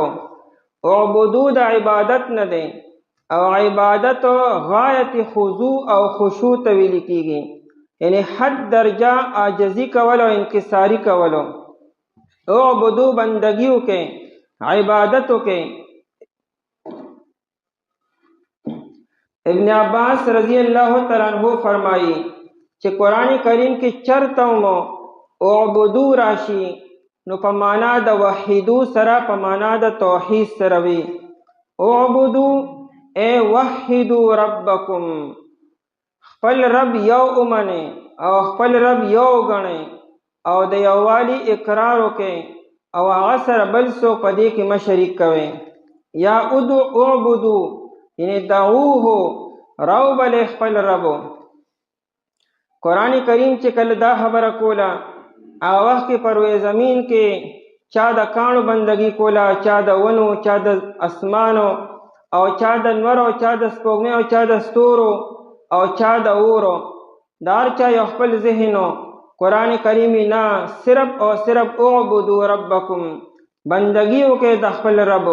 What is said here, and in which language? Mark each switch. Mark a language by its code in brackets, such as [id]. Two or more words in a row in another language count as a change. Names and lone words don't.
[ps] اعبدو د عبادت نه دی، او عبادت غایت خضوع او خشوع ته ویل کېږي، یعنی حد درجه عاجزي کول او انکساري کولو. اعبدو بندگیو کې، عبادتو کې. ابن عباس [ar] رضی اللہ تعالیٰ عنہ [ps] فرمائی چې قرآن کریم کې چرته مو اعبدو راشي نو په معنا د وحیدو سره، په معنا د توحید سره وي. اعبدو اے وحیدو ربکم، خپل رب یو اومنه او خپل رب یو غنه او د یووالي اقرار وکړي او هغه سره بل څوک په دې کې مه شریک کوئ. یا اعبدو یعنی دعوه، راو بلې خپل ربو. قرآن کریم چې کله دا خبره کوله هغه وخت کې پر روی زمین کې چا د کاڼو بندگی کوله، چا د ونو، چا د اسمانو او چا د انور او چا د سپوږمۍ او چا د ستورو او چا د اورو، د هر چا یو خپل ذهنو. قرآن کریم نه صرف او صرف [ar] اعبدوا ربکم، [ps] بندگی وکړئ د خپل رب.